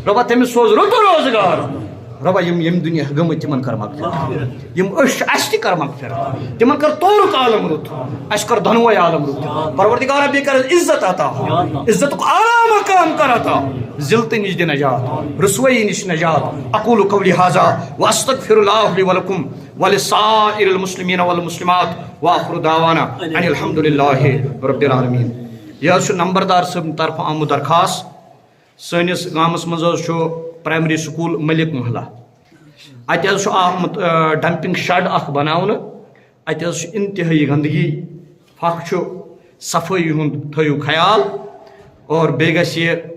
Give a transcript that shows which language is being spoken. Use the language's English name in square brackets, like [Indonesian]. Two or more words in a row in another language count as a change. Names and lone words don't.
[Kashmiri] رۄبا تٔمِس سوز رُت روزگار. رۄبا یم دُنیا گٔمٕتۍ تِمن کر مغفرت یم أسۍ چھِ اَسہِ تہِ کر مغفرت تِمن کر تورُک عالم رُت اَسہِ کر دۄنوَے عالم رُت پروردگارا بیٚیہِ کر عزت عطا عزتُک اعلیٰ مقام کر عطا ذلتہٕ نِش دِ نجات رسوایی نِش نجات [Arabic] اقول قولی ھذا واستغفر اللہ لی ولکم ولسائر المسلمین والمسلمات وآخر دعوانا ان الحمد للہ رب العالمین. [Kashmiri] یہ حظ چھُ نمبردار صٲبنہِ طرفہٕ آمُت درخواست سٲنِس گامس منٛز حظ چھُ [English] primary school [Kashmiri] ملک محلہ اتہِ حظ چھُ آمُت [English] dumping shed [Kashmiri] اکھ بناونہٕ اتہِ حظ چھُ انتہٲیی گندگی پھکھ چھُ صفٲیی ہُنٛد تھٲیِو خیال اور بیٚیہِ گژھِ یہِ